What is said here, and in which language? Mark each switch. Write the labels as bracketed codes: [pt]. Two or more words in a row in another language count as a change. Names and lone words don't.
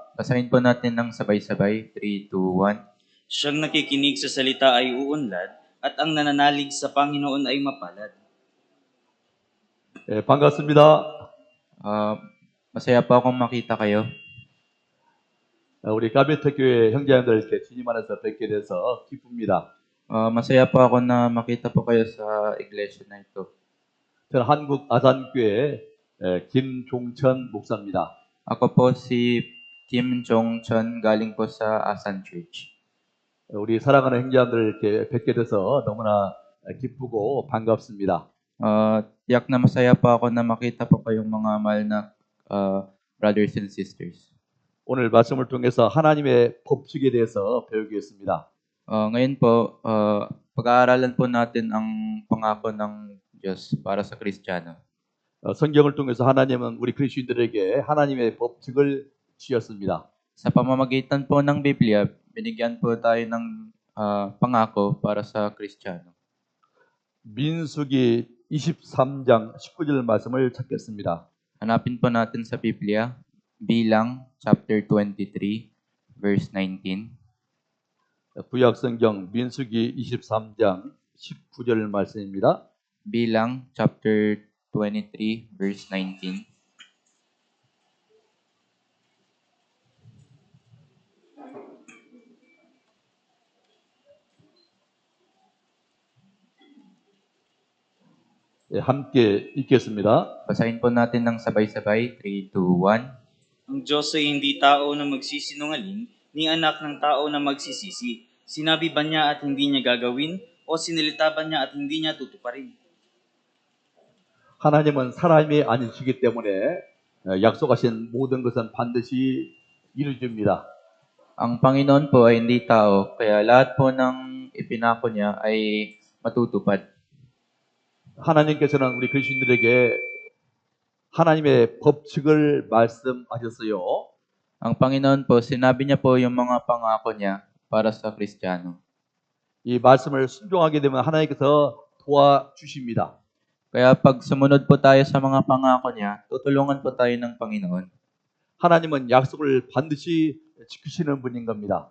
[tl] Basahin po natin ng sabay-sabay. 3, 2, 1. Siyang nakikinig sa salita ay uunlad, at ang nananalig sa Panginoon ay mapalad. [ko] 반갑습니다. [tl] Masaya po akong makita kayo. [ko] 우리 가베트 교회 형제님들 이렇게 주님 안에서 뵙게 돼서 기쁩니다. [tl] Masaya po ako na makita po kayo sa iglesia na ito. [ko] 저는 한국 아산교회 김종천 목사입니다. [tl] Ako po si Kim Jong-chon, galing po sa Asan Church. [ko] 우리 사랑하는 형제님들 이렇게 뵙게 돼서 너무나 기쁘고 반갑습니다. [tl] Tiyak na masaya po ako na makita po kayong mga mahal na [en] brothers and sisters. [ko] 오늘 말씀을 통해서 하나님의 법칙에 대해서 배우겠습니다. [tl] Ngayon po, pag-aaralan po natin ang pangako ng Diyos para sa Kristiyano. [ko] 성경을 통해서 하나님은 우리 그리스도인들에게 하나님의 법칙을 주셨습니다. [tl] Sa pamamagitan po ng Biblia, binigyan po tayo ng pangako para sa Kristiyano. [ko] 민수기 23장 19절 말씀을 찾겠습니다. [tl] Hanapin po natin sa Biblia, Bilang, [en] chapter 23, verse 19. [ko] 구약성경 민수기 23장 19절 말씀입니다. [en] Bilang, chapter 23, verse 19. [ko] 함께 읽겠습니다. [tl] Basahin po natin ng sabay-sabay, 3, 2, 1. Ang Diyos ay hindi tao na magsisinungaling, ni anak ng tao na magsisisi. Sinabi ba niya at hindi niya gagawin, o sinilita ba niya at hindi niya tutuparin? [ko] 하나님은 사람이 아니시기 때문에 약속하신 모든 것은 반드시 이루어집니다. [tl] Ang Panginoon po ay hindi tao, kaya lahat po ng ipinako niya ay matutupad. [ko] 하나님께서는 우리 그리스도인들에게 하나님의 법칙을 말씀하셨어요. [tl] Ang Panginoon po, sinabi niya po yung mga pangako niya para sa Kristiyano. [ko] 이 말씀을 순종하게 되면 하나님께서 도와주십니다. [tl] Kaya pag sumunod po tayo sa mga pangako niya, tutulungan po tayo ng Panginoon. [ko] 하나님은 약속을 반드시 지키시는 분인 겁니다.